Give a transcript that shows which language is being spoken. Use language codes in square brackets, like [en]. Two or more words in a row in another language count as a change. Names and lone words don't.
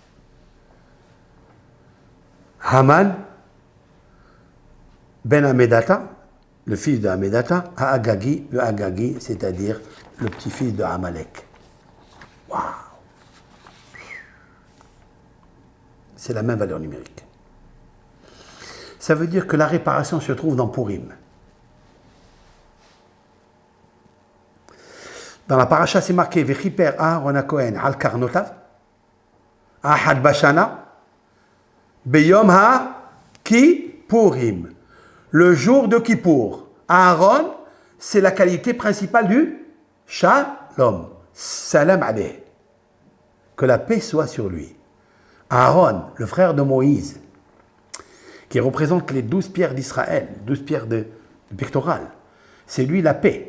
[fr] Haman ben Hamedata, le fils de Hamedata, Ha'agagi, le Agagi, c'est-à-dire le petit-fils de Amalek. Waouh! c'est la même valeur numérique. Ça veut dire que la réparation se trouve dans Purim. Dans la paracha, c'est marqué [he] וכפר אהרן הכהן על קרנותיו אחת בשנה ביום הכיפורים. [fr] Le jour de Kippour. Aaron, c'est la qualité principale du Shalom. [ar] سلام عليه. [fr] Que la paix soit sur lui. Aaron, le frère de Moïse, qui représente les 12 pierres d'Israël, 12 pierres de pectorales, c'est lui la paix.